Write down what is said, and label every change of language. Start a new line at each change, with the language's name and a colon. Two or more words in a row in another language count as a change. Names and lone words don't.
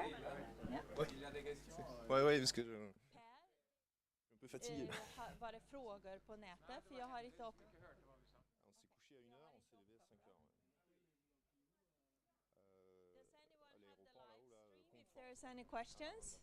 English: Yeah.
French: Ouais, ouais, parce que je suis un peu fatigué.
Swedish: Var det frågor på nätet? För jag har inte
French: On s'est couché à 1h, on s'est levé à 5h. À l'aéroport là-haut, là,
English: If there's any questions?